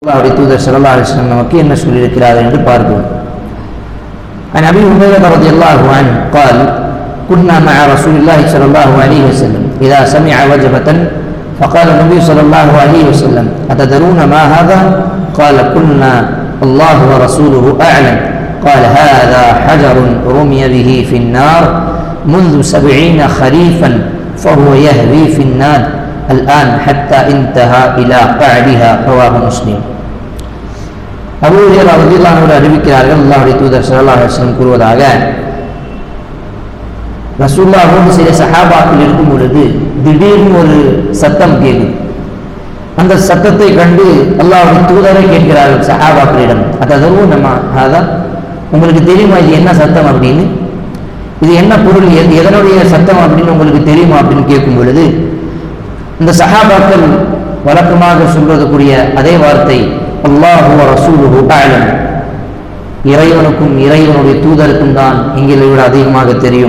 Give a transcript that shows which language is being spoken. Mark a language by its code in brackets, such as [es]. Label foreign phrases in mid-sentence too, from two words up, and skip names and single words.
[ta] அல்லாஹ்வுடைய தூதர் [ar] صلى الله عليه وسلم [ta] நமக்கு என்ன சொல்லியிருக்கிறார்கள் என்று பார்ப்போம். [ar] عن أبي هريرة رضي الله عنه قال كنا مع رسول الله صلى الله عليه وسلم إذا سمع وجبة فقال النبي صلى الله عليه وسلم أتدرون ما هذا؟ قال قلنا الله ورسوله أعلم. قال هذا حجر رمي به في النار منذ 70 خريفا فهو يهوي في النار الآن حتى انتهى إلى قعدها. رواه مسلم. [ta] அபூ ஹுரைரா [ar] رضي الله عنه [ta] அறிவிக்கிறார்கள், அல்லாஹ்வுடைய தூதர் [ar] صلى الله عليه وسلم [ta] கூறுவதாக, ரசூலுல்லாஹோடு சில சஹாபாக்கள் இருக்கும் பொழுது திடீர்னு ஒரு சத்தம் கேட்கும். அந்த சத்தத்தை கண்டு அல்லாஹ்வுடைய தூதரை கேட்கிறார்கள் சஹாபாக்களிடம், [ar] أتدرون ما هذا, [ta] உங்களுக்கு தெரியுமா இது என்ன சத்தம் அப்படின்னு, இது என்ன பொருள், எதனுடைய சத்தம் அப்படின்னு உங்களுக்கு தெரியுமா அப்படின்னு கேட்கும் பொழுது இந்த சஹாபாக்கள் வழக்கமாக சொல்வதற்குரிய அதே வார்த்தை [ar] الله ورسوله أعلم, [ta] இறைவனுக்கும் இறைவனுடைய தூதருக்கும் தான் எங்களை விட அதிகமாக தெரியும்.